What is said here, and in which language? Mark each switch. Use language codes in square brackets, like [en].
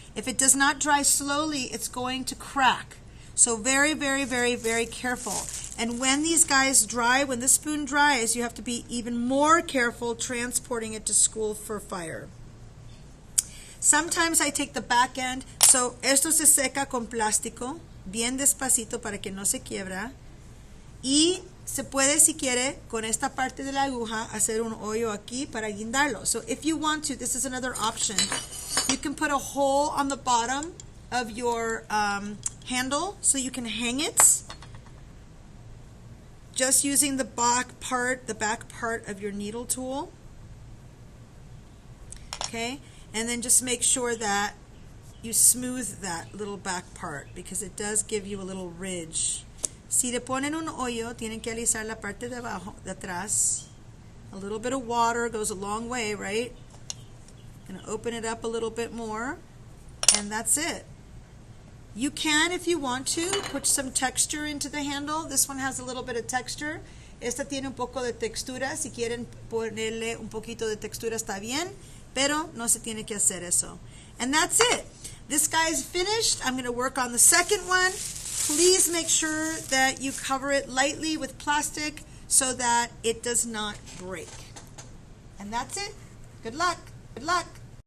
[en] If it does not dry slowly, it's going to crack. So very, very, very, very careful. And when these guys dry, when the spoon dries, you have to be even more careful transporting it to school for fire. Sometimes I take the back end. [es] So esto se seca con plástico, bien despacito para que no se quiebra. Y se puede, si quiere, con esta parte de la aguja, hacer un hoyo aquí para guindarlo. [en] So if you want to, this is another option. You can put a hole on the bottom of your handle so you can hang it. Just using the back part of your needle tool. Okay, and then just make sure that you smooth that little back part because it does give you a little ridge. [es] Si le ponen un hoyo, tienen que alisar la parte de abajo, de atrás. [en] A little bit of water goes a long way, right? Gonna open it up a little bit more, and that's it. You can, if you want to, put some texture into the handle. This one has a little bit of texture. [es] Esta tiene un poco de textura. Si quieren ponerle un poquito de textura está bien, pero no se tiene que hacer eso. [en] And that's it. This guy's finished. I'm going to work on the second one. Please make sure that you cover it lightly with plastic so that it does not break. And that's it. Good luck. Good luck.